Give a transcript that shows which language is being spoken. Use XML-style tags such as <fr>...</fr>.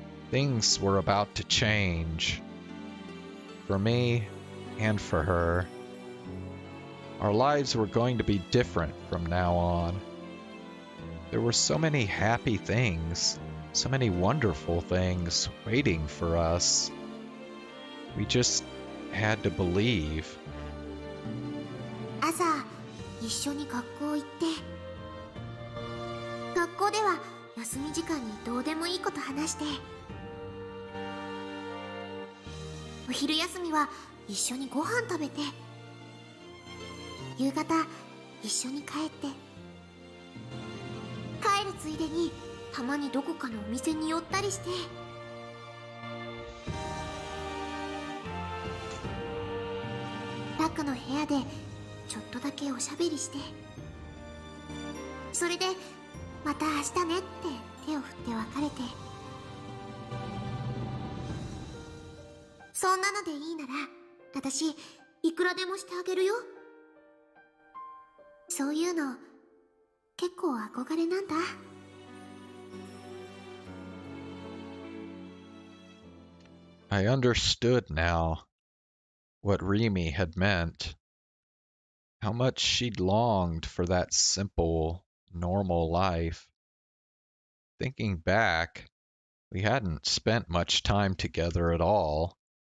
<en>Things were about to change. For me and for her. Our lives were going to be different from now on. There were so many happy things, so many wonderful things waiting for us. We just had to believe.</en> <ja>朝一緒に学校行って、学校では休み時間にどうでもいいこと話して、お昼休みは一緒にご飯食べて、夕方一緒に帰って、帰るついでにたまにどこかのお店に寄ったりして、タクの部屋でちょっとだけおしゃべりして、それでまた明日ねって手を振って別れて、そんなのでいいなら私いくらでもしてあげるよ。そういうの結構憧れなんだ。</ja> <en>I understood now what Rimi had meant. How much she'd longed for that simple, normal life. Thinking back, we hadn't spent much time together at all.</en>